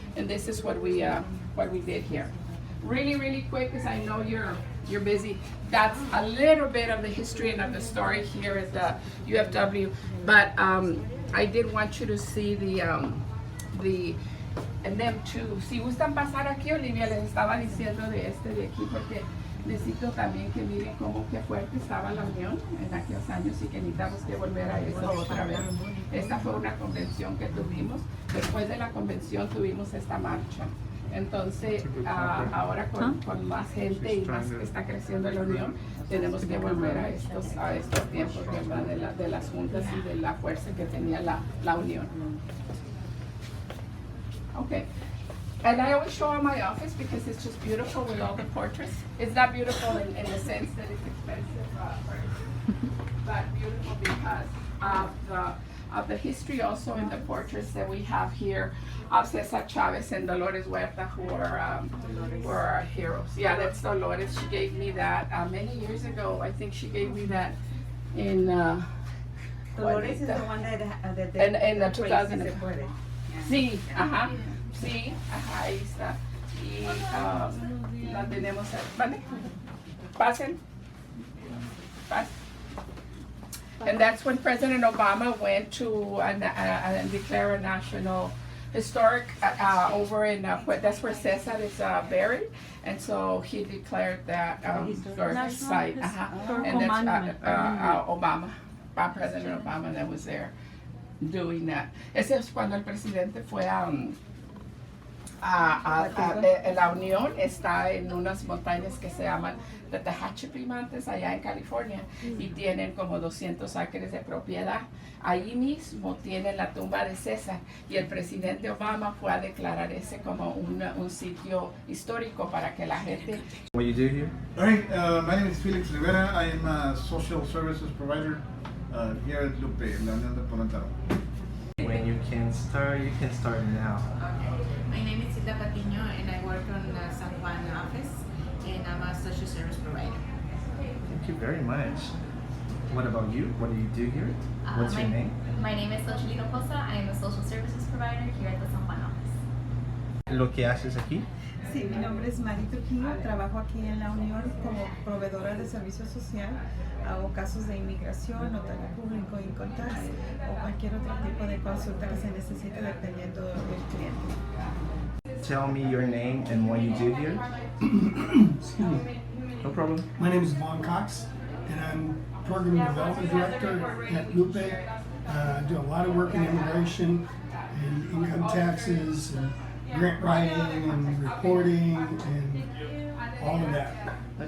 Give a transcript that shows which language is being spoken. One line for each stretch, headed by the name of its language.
English: And this is what we did here. Really quick, because I know you're busy. That's a little bit of the history and of the story here at the UFW. But I did want you to see and them too.
Spanish: Si gustan pasar aquí, Olivia, les estaba diciendo de aquí, porque necesito también que miren cómo que fuerte estaba la unión en aquellos años y que necesitamos que volver a eso otra vez. Esta fue una convención que tuvimos. Después de la convención tuvimos esta marcha. Entonces, ahora con más gente y más que está creciendo la unión, tenemos que volver a estos tiempos, ¿verdad? De las juntas y de la fuerza que tenía la unión.
English: Okay, and I always show in my office because it's just beautiful with all the portraits. It's not beautiful in the sense that it's expensive, but beautiful because of of the history also in the portraits that we have here of Cesar Chavez and Dolores Huerta, who are our heroes. Yeah, that's Dolores. She gave me that many years ago. I think she gave me that in Dolores is the one that in the 2000.
Spanish: Se puede. Sí, ajá, sí, ajá, ahí está. Y la tenemos ahí. ¿Vale? Pasen. Pasen.
English: And that's when President Obama went to declare a national historic over in, that's where Cesar is buried. And so he declared that historic site. And that's Obama, President Obama that was there doing that.
Spanish: Ese es cuando el presidente fue la Unión está en unas montañas que se llaman the TexMex Mountains allá en California y tienen como 200 acres de propiedad. Ahí mismo tienen la tumba de César y el presidente Obama fue a declarar ese como un sitio histórico para que la gente.
English: What you do here? All right, my name is Felix Rivera. I am a social services provider here at LUPE, la Unión Del Pueblo Entero. When you can start now. My name is Silda Patiño and I work on the San Juan office and I'm a social service provider. Thank you very much. What about you? What do you do here? What's your name? My name is Xochilino Poza. I am a social services provider here at the San Juan office.
Spanish: Lo que haces aquí? Sí, mi nombre es Mari Trujillo, trabajo aquí en la Unión como proveedora de servicio social. Hago casos de inmigración, notario público, income tax o cualquier otro tipo de consulta que se necesite dependiendo del cliente.
English: Tell me your name and what you do here. Excuse me. No problem. My name is Vaughn Cox, and I'm Program Development Director at LUPE. I do a lot of work in immigration and income taxes and grant writing and reporting and all of that.